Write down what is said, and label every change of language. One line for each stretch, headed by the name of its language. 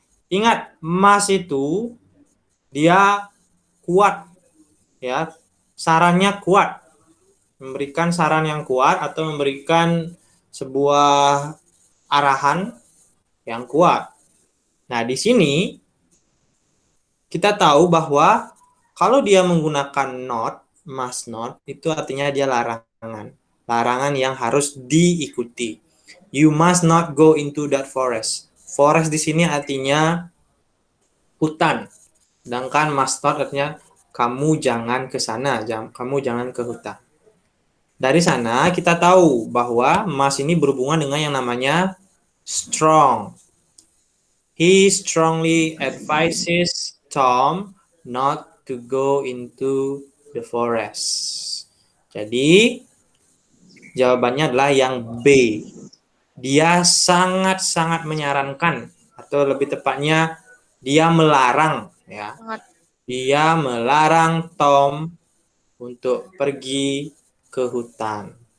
Indonesian: Ingat, mas itu dia kuat, ya, sarannya kuat, memberikan saran yang kuat atau memberikan sebuah arahan yang kuat. Nah, di sini kita tahu bahwa kalau dia menggunakan not, must not, itu artinya dia larangan. Larangan yang harus diikuti.
English: You must not go into that forest.
Indonesian: Forest di sini artinya hutan. Sedangkan must not artinya kamu jangan ke sana, kamu jangan ke hutan. Dari sana kita tahu bahwa must ini berhubungan dengan yang namanya strong.
English: He strongly advises Tom not to go into the forest.
Indonesian: Jadi jawabannya adalah yang B. Dia sangat-sangat menyarankan, atau lebih tepatnya dia melarang, ya. Dia melarang Tom untuk pergi ke hutan.